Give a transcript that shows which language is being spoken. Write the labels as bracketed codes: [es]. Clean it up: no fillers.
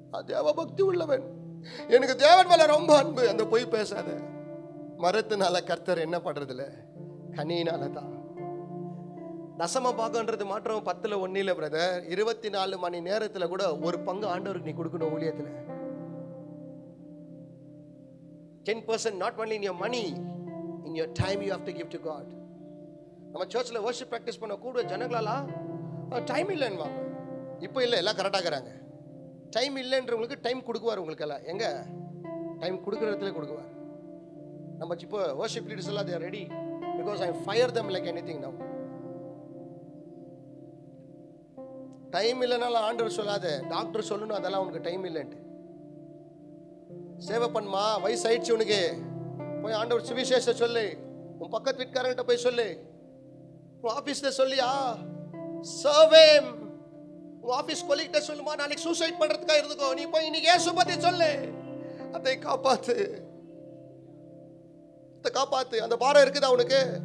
[ta] தேவ பக்தி உள்ளவன், எனக்கு தேவன் மேல ரொம்ப அன்பு, அந்த பொய் பேசாத. மரத்தினால கர்த்தர் என்ன பண்றதுல? கனியினால தான். தசம பாகம்ன்றது மாற்றம் 10ல் 1 இல்ல பிரதர். 24 மணி நேரத்துல கூட ஒரு பங்கு ஆண்டவருக்கு நீ கொடுக்கணும் ஊழியத்துல. [en] 10% not only in your money, in your time you have to give to God. [ta] நம்ம சர்ச்ல வர்ஷிப் பிராக்டிஸ் பண்ண கூட ஜனங்களால டைம் இல்லைன்னு, இப்போ இல்லை, எல்லாம் கரெக்டாக இருக்கிறாங்க. Time இல்லைன்றவங்களுக்கு time கொடுக்குவார். உங்களுக்கு எல்லாம் எங்க டைம் கொடுக்குற இடத்துல கொடுக்குவார். நம்ம இப்போ வர்ஷிப் லீடர்ஸ் எல்லாம் [en] they are ready because I fire them like anything now. [ta] Time இல்லைனாலும் ஆண்டவர் சொல்லாத, டாக்டர் சொல்லணும் அதெல்லாம் உனக்கு டைம் இல்லைன்ட்டு. சேவை பண்ணுமா, வயசு ஆயிடுச்சு உனக்கு, போய் ஆண்டவர் சுவிசேஷ சொல்லு, உன் பக்கத்து வீட்டுக்காரங்கிட்ட போய் சொல்லு, உன் ஆபீஸ்ல சொல்லியா சர்வே, உன் ஆபீஸ் கொலீக்ட்ட சொல்லுமா, நாளைக்கு சூசைட் பண்றதுக்காக இருந்துக்கோ, நீ போய் இன்னைக்கு இயேசு பத்தி சொல்லு, அதை காப்பாத்து, காப்பாத்து. அந்த பாரம் இருக்குதா உனக்கு?